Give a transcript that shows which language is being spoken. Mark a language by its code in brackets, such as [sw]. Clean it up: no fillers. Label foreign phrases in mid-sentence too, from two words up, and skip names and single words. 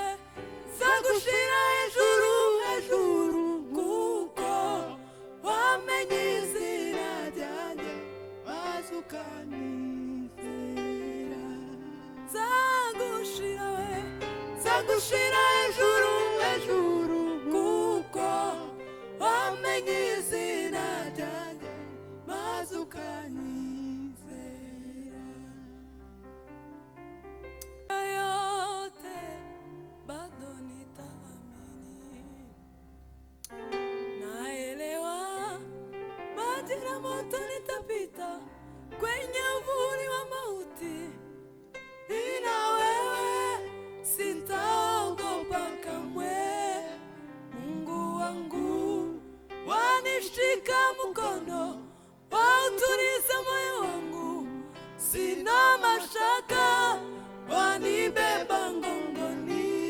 [rw] hejuru kuko wamenye izina ryanjye maze ukanyizera zagushira hejuru kuko wamenye izina ryanjye maze ukanyizera [sw] yote bado nitaamini naelewa maji na moto nitapita kwenye uvuli wa mauti ila wewe sitaogopa kamwe Mungu wangu wanishika mkono wautuliza moyo wangu sina mashaka wanibeba ngongoni